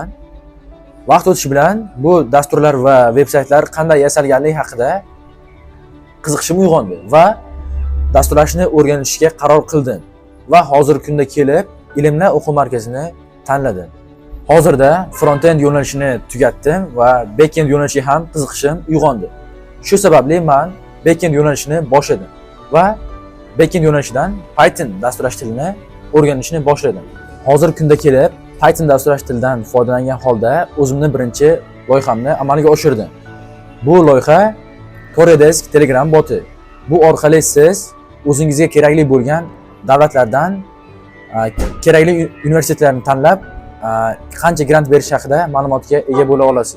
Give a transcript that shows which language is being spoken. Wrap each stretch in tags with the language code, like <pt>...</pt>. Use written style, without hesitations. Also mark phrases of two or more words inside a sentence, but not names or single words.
<uz>Vaqt o'tishi bilan bu dasturlar va veb-saytlar qanday yasalganligi haqida qiziqishim uyg'ondi va dasturlashni o'rganishga qaror qildim va hozirgi kunda kelib Ilmlar o'quv markazini tanladim. Hozirda front-end yo'nalishini tugatdim va back-end yo'nalishiga ham qiziqishim uyg'ondi. Shu sababli men back-end yo'nalishini boshladim va back-end yo'nalishidan Python dasturlash tilini o'rganishni boshladim. Hozirgi kunda kelib Python dasturlash tilidan foydalangan holda o'zimni birinchi loyihamni amalga oshirdim. Bu loyiha Koredesk Telegram boti. Bu orqali siz o'zingizga kerakli bo'lgan davlatlardan kerakli universitetlarni tanlab qancha grant berish haqida ma'lumotga ega bo'la olasiz.</uz>